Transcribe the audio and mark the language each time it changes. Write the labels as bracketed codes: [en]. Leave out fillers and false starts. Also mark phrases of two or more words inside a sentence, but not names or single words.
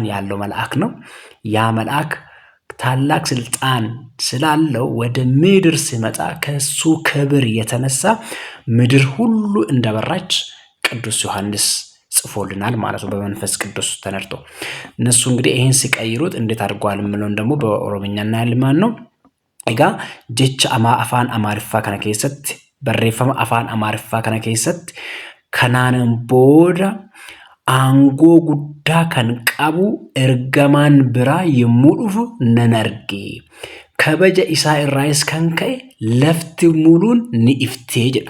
[am] ያለው መልአክ ነው። ያ መልአክ ታላቅ ስልጣን ስላለው ወደ ምድር ሲመጣ ከሱ ክብር የተነሳ ምድር ሁሉ እንደበራች ቅዱስ ዮሐንስ ጽፎልናል ማለት ነው፣ በመንፈስ ቅዱስ ተነድቶ። እነሱ እንግዲህ ይህን ሲቀይሩት እንዴት አድርጓል የምለውን ደግሞ በኦሮምኛ እናያለን ማለት ነው። [om] Egaa jecha afaan amaariffaa kana keessatti barreeffama afaan amaariffaa kana keessatti kanaanan booda aangoo guddaa kan qabu ergamaan biraa yommuu dhufu nan arge. Kabaja isaa irraayis kan ka'e lafti muluun ni iftee jedha.